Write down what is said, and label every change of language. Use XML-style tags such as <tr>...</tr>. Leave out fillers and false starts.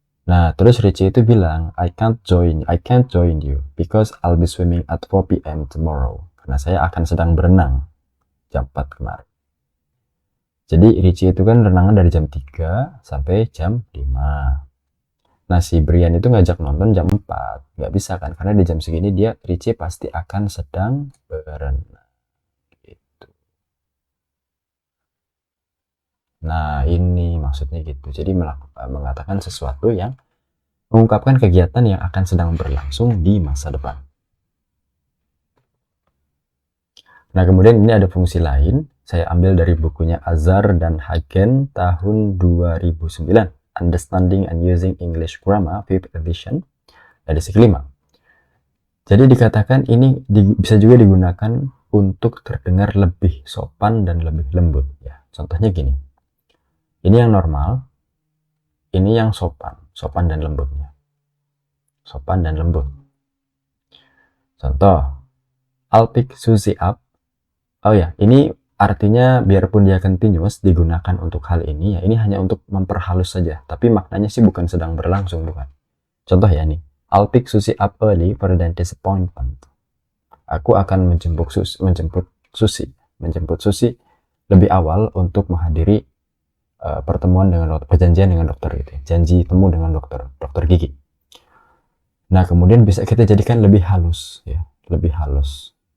<id>Nah, terus Richie itu bilang,</id> <en>I can't join you because I'll be swimming at 4 p.m. tomorrow.</en> <id>Karena saya akan sedang berenang jam 4 kemarin. Jadi Richie itu kan renangan dari jam 3 sampai jam 5. Nah, si Brian itu ngajak nonton jam 4. Nggak bisa kan, karena di jam segini Richie pasti akan sedang berenang. Gitu. Nah, ini maksudnya gitu. Jadi mengatakan sesuatu yang mengungkapkan kegiatan yang akan sedang berlangsung di masa depan. Nah, kemudian ini ada fungsi lain. Saya ambil dari bukunya Azar dan Hagen tahun 2009.</id> <en>Understanding and Using English Grammar, 5th edition,</en> <id>edisi kelima. Jadi dikatakan ini bisa juga digunakan untuk terdengar lebih sopan dan lebih lembut. Ya, contohnya gini. Ini yang normal, ini yang sopan dan lembutnya. Sopan dan lembut. Contoh,</id> <en>I'll pick Susie up.</en> <id>Oh ya, ini artinya biarpun dia continuous digunakan untuk hal ini ya, ini hanya untuk memperhalus saja, tapi maknanya sih bukan sedang berlangsung, bukan. Contoh ya nih,</id> <en>I'll pick Susie up early for the dentist appointment.</en> <id>Aku akan menjemput Susie lebih awal untuk menghadiri pertemuan dengan dokter, perjanjian dengan dokter gitu, janji temu dengan dokter gigi. Nah, kemudian bisa kita jadikan lebih halus ya, lebih halus.</id>